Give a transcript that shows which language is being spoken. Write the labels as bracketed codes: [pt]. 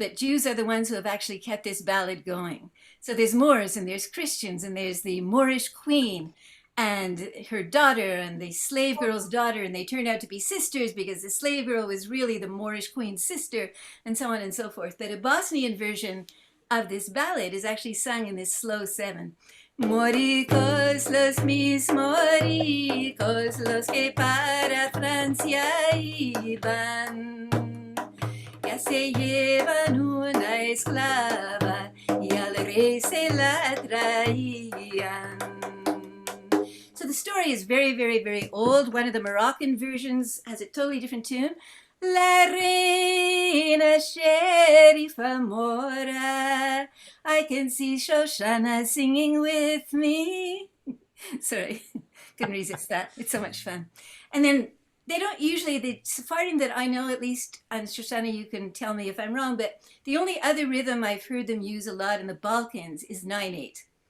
[en] But Jews are the ones who have actually kept this ballad going. So there's Moors and there's Christians and there's the Moorish queen and her daughter and the slave girl's daughter, and they turned out to be sisters because the slave girl was really the Moorish queen's sister, and so on and so forth. But a Bosnian version of this ballad is actually sung in this slow 7. [es] Moricos los mis moricos, los que para Francia iban, ya se llevan una esclava y al rey se la traían. [en] So the story is very, very, very old. One of the Moroccan versions has a totally different tune. [es] La reina sherifa mora, [en] I can see Shoshana singing with me. Sorry, couldn't resist that. It's so much fun. And then they don't usually, the Sephardim that I know, at least, and Shoshana, you can tell me if I'm wrong, but the only other rhythm I've heard them use a lot in the Balkans is 9/8.